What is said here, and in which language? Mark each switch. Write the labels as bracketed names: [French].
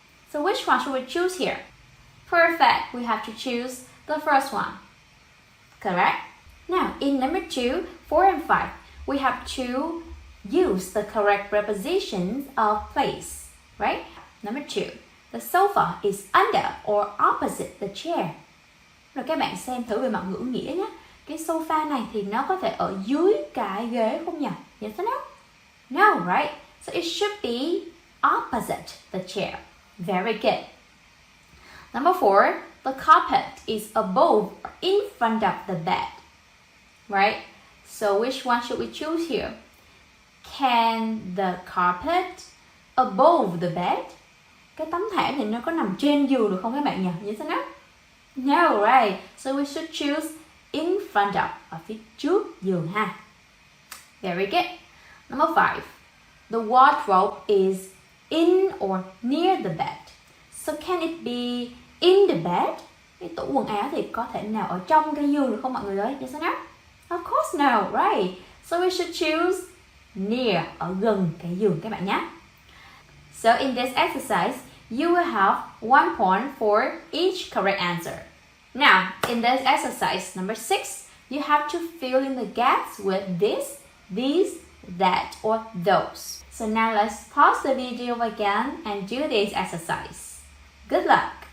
[English] So which one should we choose here? Perfect. We have to choose the first one. Correct. Now, in number 2, 4 and 5, we have to use the correct prepositions of place. Right? Number 2, the sofa is under or opposite the chair. [Vietnamese] Rồi các bạn xem thử về mặt ngữ nghĩa nhé. Cái sofa này thì nó có thể ở dưới cái ghế không nhỉ? [English] Yes or no? No, right? So it should be opposite the chair. Very good. Number 4, the carpet is above or in front of the bed. Right? So which one should we choose here? Can the carpet above the bed? [Vietnamese] Cái tấm thảm thì nó có nằm trên giường được không các bạn nhỉ? [English] Yes or no? No, right? So we should choose in front of, [Vietnamese] ở phía trước giường ha. [English] Very good. Number 5. The wardrobe is in or near the bed. So can it be in the bed? [Vietnamese] Cái tủ quần áo thì có thể nào ở trong cái giường được không mọi người ơi? [English] Yes or no? Of course no, right? So we should choose near, [Vietnamese] ở gần cái giường các bạn nhé. [English] So in this exercise, you will have 1 point for each correct answer. Now, in this exercise number 6, you have to fill in the gaps with this, these, that, or those. So now let's pause the video again and do this exercise. Good luck!